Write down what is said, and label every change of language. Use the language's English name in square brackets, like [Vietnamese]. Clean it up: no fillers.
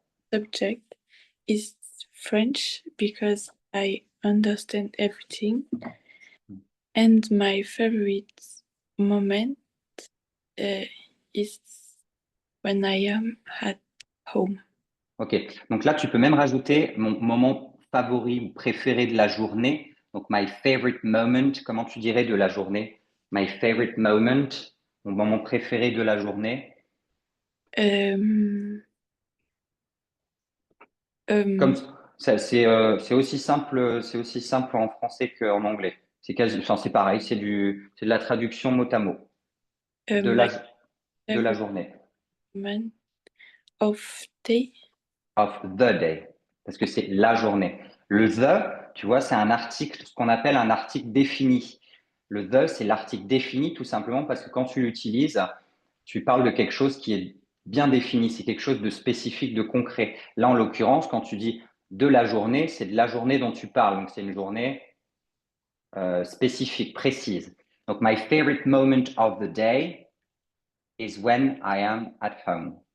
[English] subject is French because I understand everything. And my favorite moment uh, is when I am at home. Ok. [French] Donc là, tu peux même rajouter mon moment favori ou préféré de la journée. [English] Donc, my favorite moment. [French] Comment tu dirais de la journée? [English] My favorite moment. [French] Mon moment préféré de la journée. Euh, Comme euh, c'est aussi simple en français qu'en anglais. Enfin, c'est pareil. C'est de la traduction mot à mot de [English] my [French] de la [English] favorite [French] journée. [English] moment of day. Of the day, [French] parce que c'est la journée. Le the, Tu vois, c'est un article, ce qu'on appelle un article défini. Le the, c'est l'article défini tout simplement parce que quand tu l'utilises, tu parles de quelque chose qui est bien défini, c'est quelque chose de spécifique, de concret. Là, en l'occurrence, quand tu dis de la journée, c'est de la journée dont tu parles. Donc, c'est une journée spécifique, précise. [English] Donc, my favorite moment of the day is when I am at home.